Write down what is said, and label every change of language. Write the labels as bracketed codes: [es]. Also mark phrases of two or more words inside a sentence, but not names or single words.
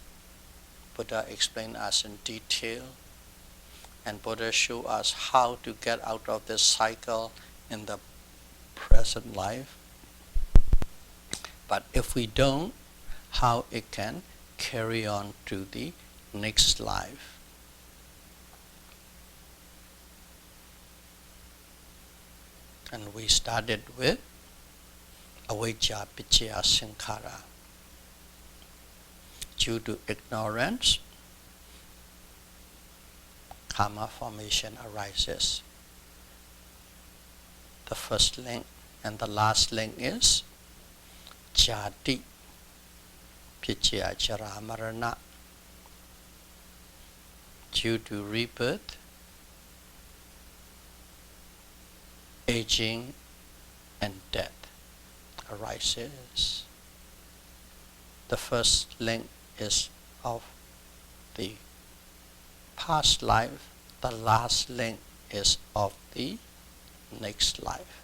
[en] Buddha explained us in detail, and Buddha showed us how to get out of this cycle in the present life. But if we don't, how it can carry on to the next life. And we started with [pi] avijja paccaya sankhara. [en] Due to ignorance, karma formation arises. The first link and the last link is [pi] jati paccaya jara marana. [en] Due to rebirth, aging and death arises. The first link is of the past life, the last link is of the next life.